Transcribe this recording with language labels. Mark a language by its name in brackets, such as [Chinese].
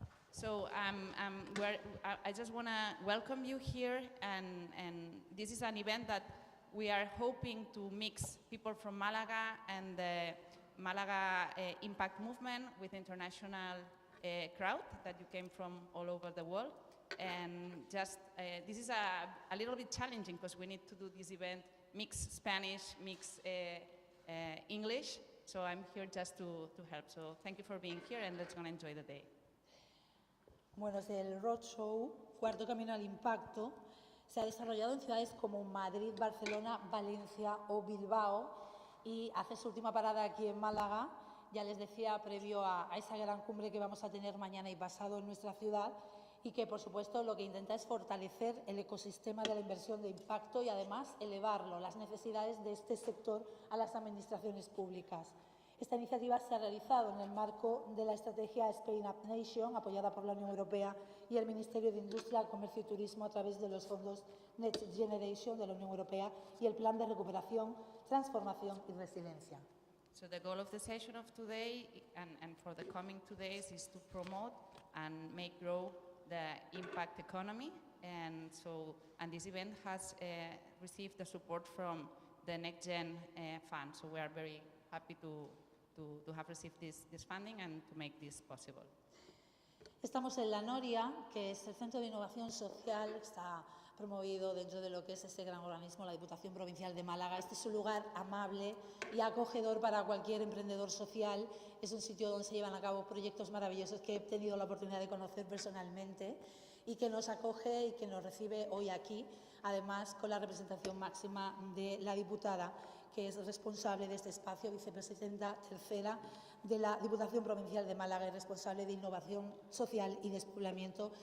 [English] So I just want to welcome you here, and this is an event that we are hoping to mix people from Málaga and the Málaga Impact Movement with international crowd that you came from all over the world. And just this is a little bit challenging because we need to do this event mix Spanish, mix English. So I'm here just to help. So thank you for being here, and let's go and enjoy the day. [Spanish] Bueno, desde el Roadshow, cuarto Camino al Impacto, se ha desarrollado en ciudades como Madrid, Barcelona, Valencia o Bilbao y hace su última parada aquí en Málaga, ya les decía, previo a esa gran cumbre que vamos a tener mañana y pasado en nuestra ciudad y que, por supuesto, lo que intenta es fortalecer el ecosistema de la inversión de impacto y, además, elevarlo, las necesidades de este sector a las administraciones públicas. Esta iniciativa se ha realizado en el marco de la estrategia Spain Up Nation, apoyada por la Unión Europea y el Ministerio de Industria, Comercio y Turismo a través de los fondos Next Generation de la Unión Europea y el Plan de Recuperación, Transformación y Resiliencia. [English] So the goal of the session of today and for the coming 2 days is to promote and make grow the impact economy. And this event has received the support from the NextGen Fund. So we are very happy to have received this funding and to make this possible. [Spanish] Estamos en la Noria, que es el Centro de Innovación Social, que está promovido dentro de lo que es ese gran organismo, la Diputación Provincial de Málaga. Este es un lugar amable y acogedor para cualquier emprendedor social. Es un sitio donde se llevan a cabo proyectos maravillosos que he tenido la oportunidad de conocer personalmente y que nos acoge y que nos recibe hoy aquí, además con la representación máxima de la diputada, que es responsable de este espacio, vicepresidenta tercera de la Diputación Provincial de Málaga y responsable de Innovación Social y Despoblamiento.